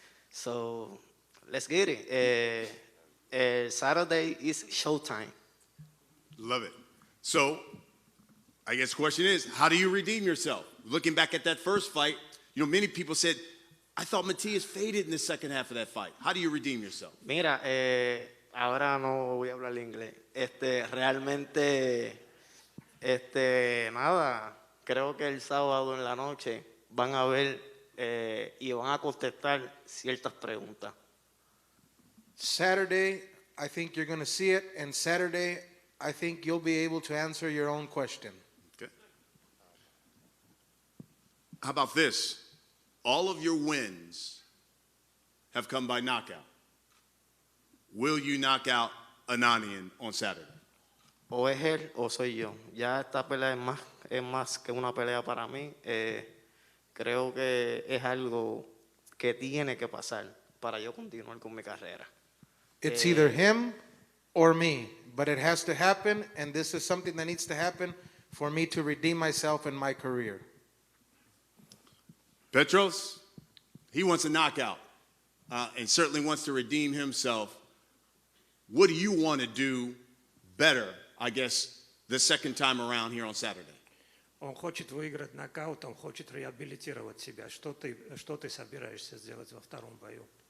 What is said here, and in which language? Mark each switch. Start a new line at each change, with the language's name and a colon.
English: So let's get it. Saturday is showtime. Love it. So, I guess the question is, how do you redeem yourself? Looking back at that first fight, many people said, I thought Matias faded in the second half of that fight. How do you redeem yourself?
Spanish: Mira, ahora no voy a hablar inglés. Realmente, nada, creo que el sábado en la noche van a ver y van a contestar ciertas preguntas.
English: Saturday, I think you're going to see it, and Saturday, I think you'll be able to answer your own question. Okay. How about this? All of your wins have come by knockout. Will you knock out Ananian on Saturday?
Spanish: O es él o soy yo. Ya esta pelea es más que una pelea para mí. Creo que es algo que tiene que pasar para yo continuar con mi carrera.
English: It's either him or me, but it has to happen, and this is something that needs to happen for me to redeem myself in my career. Petros, he wants a knockout and certainly wants to redeem himself. What do you want to do better, I guess, the second time around here on Saturday?
Russian: Он хочет выиграть нокаут, он хочет реабилитировать себя. Что ты собираешься сделать во втором бою?